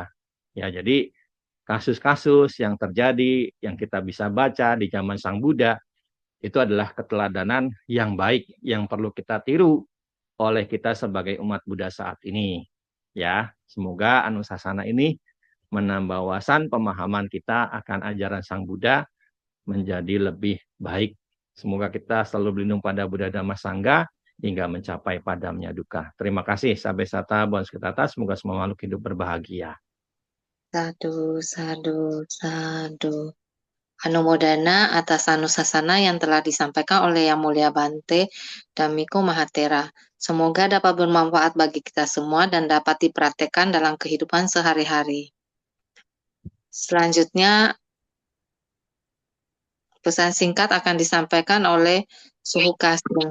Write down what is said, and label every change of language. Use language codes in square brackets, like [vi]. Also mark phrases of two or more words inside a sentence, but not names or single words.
[id] Ya, jadi kasus-kasus yang terjadi, yang kita bisa baca di zaman Sang Buddha, itu adalah keteladanan yang baik, yang perlu kita tiru oleh kita sebagai umat Buddha saat ini. Ya, semoga Anusasana ini menambah wawasan pemahaman kita akan ajaran Sang Buddha menjadi lebih baik. Semoga kita selalu berlindung pada Buddha Dhamma Sangha hingga mencapai padamnya duka. Terima kasih. [pi] Sabe sata, bon sekitata. [id] Semoga semua makhluk hidup berbahagia. [pi] Sadu, sadu, sadu. [id] Anumodana atas anusasana yang telah disampaikan oleh Yang Mulia Bante Dhammika Mahathera. Semoga dapat bermanfaat bagi kita semua dan dapat dipraktekkan dalam kehidupan sehari-hari. Selanjutnya, pesan singkat akan disampaikan oleh Suhu Kasin.